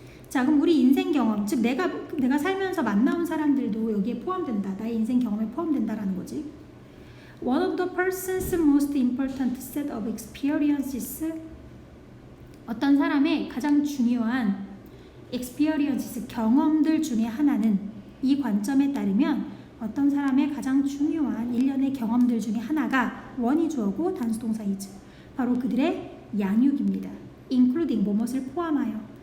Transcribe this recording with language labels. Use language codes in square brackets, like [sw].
[ko] 자 그럼 우리 인생 경험, 즉 내가 살면서 만나온 사람들도 여기에 포함된다. 나의 인생 경험에 포함된다라는 거지. [en] One of the person's most important set of experiences. [ko] 어떤 사람의 가장 중요한 experiences, 경험들 중에 하나는 이 관점에 따르면 어떤 사람의 가장 중요한 일련의 경험들 중에 하나가 원이 주어고 단수동사 is. 바로 그들의 양육입니다. including 뭐뭇을 포함하여.